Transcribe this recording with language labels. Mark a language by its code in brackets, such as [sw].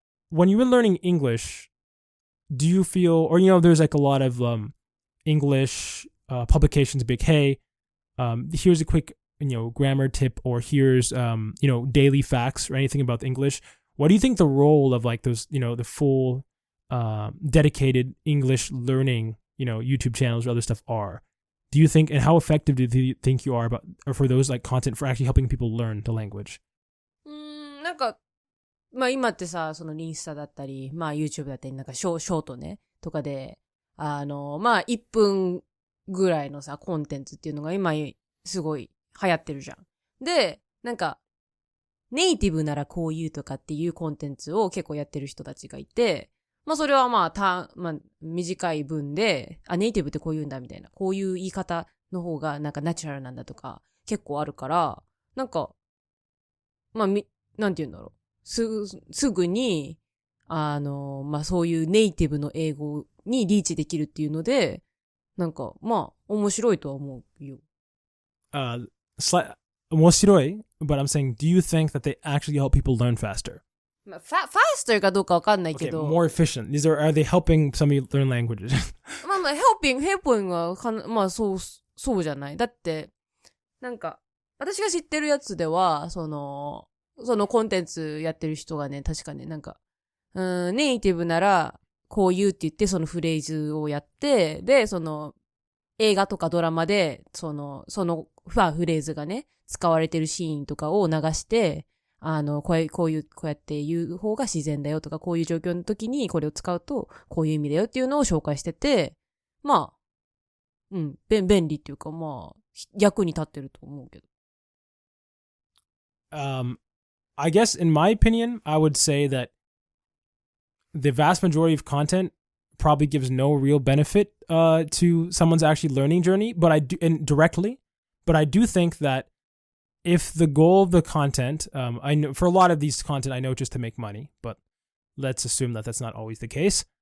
[en] When you were learning English, do you feel, or, there's like a lot of, English publications, big, hey, here's a quick, grammar tip, or here's, daily facts or anything about English. What do you think the role of like those, the full, dedicated English learning, YouTube channels or other stuff are? Do you think, and how effective do you think you are or for those like content for actually helping people learn the language? [ja] なんか、まあ今ってさ、そのインスタだったり、まあ YouTube だったり、なんかショートね、とかで、まあ、1分ぐらいのさ、コンテンツっていうのが今、すごい流行ってるじゃん。で、なんか、ネイティブならこう言うとかっていうコンテンツを結構やってる人たちがいて、まあそれはまあ、短い文で、ネイティブってこう言うんだみたいな、こういう言い方の方がなんかナチュラルなんだとか、結構あるから、なんか、まあ、なんて言うんだろう。すぐに、まあそういうネイティブの英語にリーチできるっていうので、なんか、まあ、面白いとは思うよ。面白い [en] but I'm saying, do you think that they actually help people learn faster? [ja] まあ、faster かどうかわかんないけど。 [en] Okay, more efficient. Are they helping somebody learn languages? [ja] まあ、helping はまあ、そうじゃない。だって、なんか、私が知ってるやつでは、そのコンテンツやってる人がね、確かね、なんか、ネイティブなら、こう言うって言って、そのフレーズをやって、で、映画とかドラマで、フレーズがね、使われてるシーンとかを流して、こうやって言う方が自然だよとか、こういう状況の時にこれを使うと、こういう意味だよっていうのを紹介してて、まあ、便利っていうか、まあ、役に立ってると思うけど。 [en] I guess in my opinion, I would say that the vast majority of content probably gives no real benefit to someone's actually learning journey, but I do think that if the goal of the content, I know for a lot of these content, I know just to make money, but let's assume that that's not always the case.